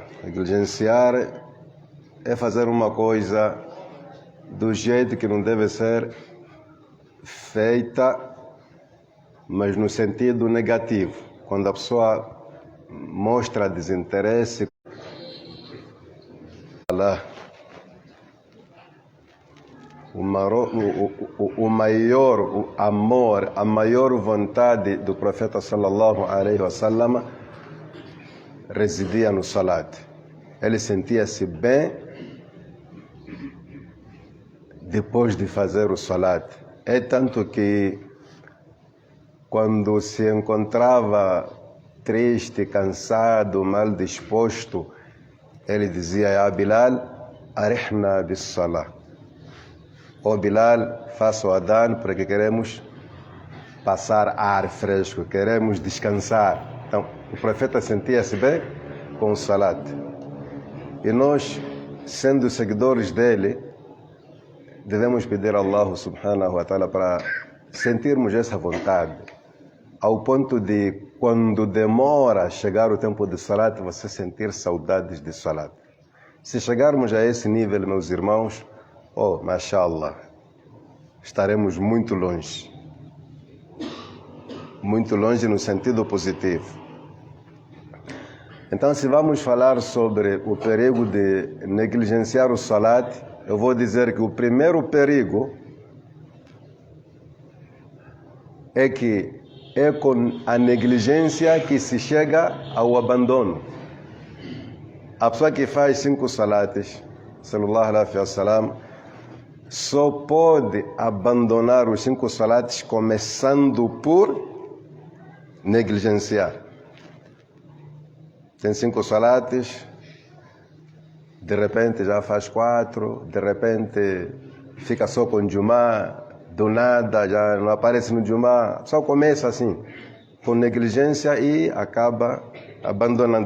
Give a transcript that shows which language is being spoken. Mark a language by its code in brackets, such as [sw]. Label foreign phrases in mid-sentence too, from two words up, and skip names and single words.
[pt] Negligenciar é fazer uma coisa do jeito que não deve ser feita, mas no sentido negativo. Quando a pessoa mostra desinteresse, o maior amor, a maior vontade do profeta [ar] صلى الله عليه وسلم [pt] residia no salat. Ele sentia-se bem depois de fazer o salat. É tanto que quando se encontrava triste, cansado, mal disposto, ele dizia: [ar] "يا بلال أرحنا بالصلاة." [pt] "Ó Bilal, faça o adhan porque queremos passar ar fresco, queremos descansar." Então, o profeta sentia-se bem com o salat. E nós, sendo seguidores dele, devemos pedir a [ar] الله سبحانه وتعالى [pt] para sentirmos essa vontade, ao ponto de, quando demora a chegar o tempo de salat, você sentir saudades de salat. Se chegarmos a esse nível, meus irmãos, mashallah, estaremos muito longe. Muito longe no sentido positivo. Então, se vamos falar sobre o perigo de negligenciar o salat, eu vou dizer que o primeiro perigo é que é com a negligência que se chega ao abandono. A pessoa que faz 5 salates, [ar] صلى الله عليه وسلم, [pt] só pode abandonar os 5 salates começando por negligenciar. Tem 5 salates, de repente já faz 4, de repente fica só com Jumá, do nada já não aparece no Jumá, só começa assim, com negligência, e acaba abandonando.